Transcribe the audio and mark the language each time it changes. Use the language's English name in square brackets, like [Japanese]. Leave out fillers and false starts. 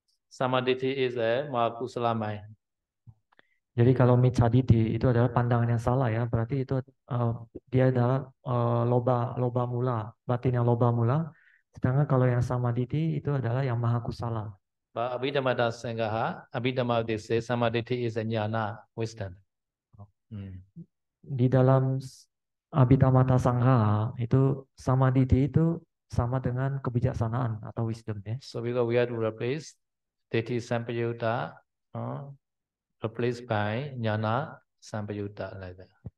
[English] Samaditi is Mahakusala mind. [Indonesian] Jadi kalau micaditi itu adalah pandangan yang salah ya, berarti itu dia adalah loba mula, batin yang loba mula. Sedangkan kalau yang samaditi itu adalah yang mahakusala. [English] But Abhidhamma Sangaha, Abhidhamma they say Samaditi is a jnana, wisdom. [Indonesian] Di dalam Abhidhamma Sangha itu samaditi itu sama dengan kebijaksanaan atau wisdom ya. [English] So because we have to replace Ditti Sampayutta, replaced by Jnana Sampayutta like that.